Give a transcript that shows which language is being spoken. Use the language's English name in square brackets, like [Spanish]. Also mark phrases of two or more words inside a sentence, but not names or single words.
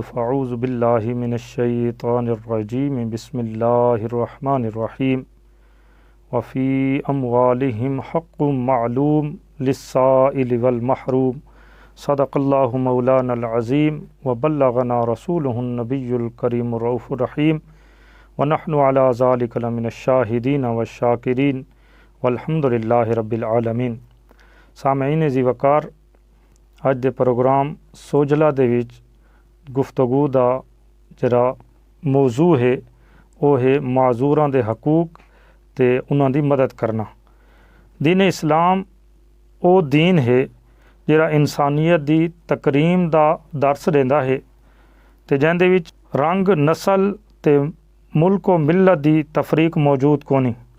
[Arabic] فأعوذ بالله من الشيطان الرجيم بسم الله الرحمن الرحيم وفي أموالهم حق معلوم للسائل والمحروم صدق الله مولانا العظيم وبلغنا رسوله النبي الكريم الرؤوف الرحيم ونحن على ذلك لمن الشاهدين والشاكرين والحمد لله رب العالمين. [Punjabi] ਸਾਮਈਨ ਜੀ ਵਕਾਰ, ਅੱਜ ਦੇ ਪ੍ਰੋਗਰਾਮ ਸੋਜਲਾ ਦੇ ਵਿਚ ਗੁਫ਼ਤਗੂ ਦਾ ਜਰਾ ਮੌਜ਼ੂ ਹੈ ਵਹ ਹੈ ਮਾਜ਼ੂਰਾਂ ਦੇ ਹਕੂਕ ਤੇ ਉਨ੍ਹਾਂ ਦੀ ਮਦਦ ਕਰਨਾ। ਦੀਨ ਇਸਲਾਮ ਵੋ ਦੀਨ ਹੈ ਜਰਾ ਇਨਸਾਨੀਅਤ ਦੀ ਤਕਰੀਮ ਦਾ ਦਰਸ ਦੇਂਦਾ ਹੈ ਤੇ ਜਿਹਦੇ ਵਿਚ ਰੰਗ ਨਸਲ ਤੇ ਮੁਲਕ ਵ ਮਿੱਲਤ ਦੀ ਤਫ਼ਰੀਕ ਮੌਜੂਦ ਕੋਨੀ।